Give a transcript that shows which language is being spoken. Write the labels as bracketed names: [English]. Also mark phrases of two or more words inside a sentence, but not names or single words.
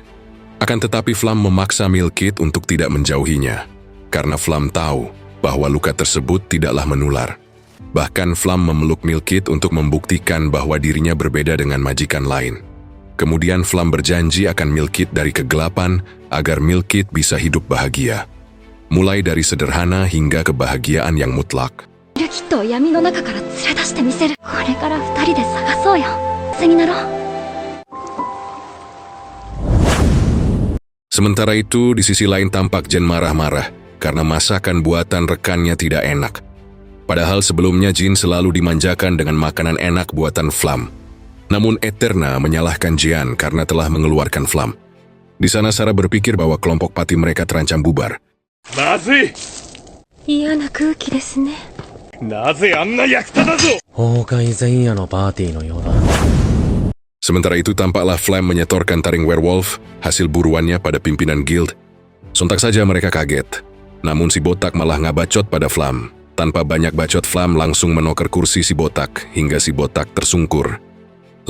[Indonesian] Akan tetapi Flam memaksa Milkit untuk tidak menjauhinya, karena Flam tahu bahwa luka tersebut tidaklah menular. Bahkan Flam memeluk Milkit untuk membuktikan bahwa dirinya berbeda dengan majikan lain. Kemudian Flam berjanji akan Milkit dari kegelapan agar Milkit bisa hidup bahagia. Mulai dari sederhana hingga kebahagiaan yang mutlak. [Japanese] ミルキットを闇の中から連れ出してみせる。これから二人で探そうよ。一緒になろう。 [Indonesian] Sementara itu, di sisi lain tampak Jin marah-marah karena masakan buatan rekannya tidak enak. Padahal sebelumnya Jin selalu dimanjakan dengan makanan enak buatan Flam. Namun Eterna menyalahkan Jian karena telah mengeluarkan Flam. Di sana Sarah berpikir bahwa kelompok pati mereka terancam bubar. [Japanese] まずい。嫌な空気ですね。なぜあんな役立たず。崩壊前夜のパーティーのようだ。 [Indonesian] Sementara itu tampaklah Flam menyetorkan taring werewolf, hasil buruannya pada pimpinan guild. Sontak saja mereka kaget. Namun si botak malah ngabacot pada Flam. Tanpa banyak bacot Flam langsung menoker kursi si botak hingga si botak tersungkur.